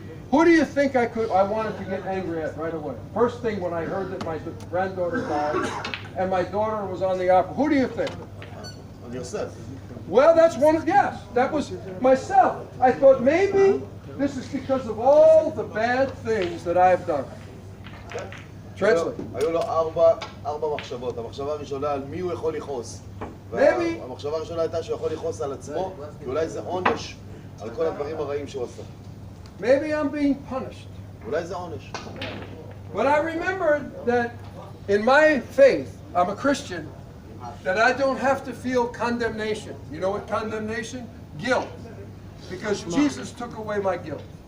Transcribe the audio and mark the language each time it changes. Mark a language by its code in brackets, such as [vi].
[en] Who do you think I wanted to get angry at right away? First thing when I heard that my granddaughter died and my daughter was on the opera, who do you think? On yourself. Well, yes, that was myself. I thought maybe this is because of all the bad things that I've done. Translate. [he] היו לו ארבע מחשבות. המחשבה הראשונה על מי הוא יכול לכעוס. המחשבה הראשונה הייתה שהוא יכול לכעוס על עצמו, כי אולי זה עונש על כל הדברים הרעים שהוא עשה. [en] Maybe I'm being punished. [he] אולי זה עונש. [en] But I remembered that in my faith, I'm a Christian, that I don't have to feel condemnation. You know what condemnation? Guilt. Because Jesus took away my guilt.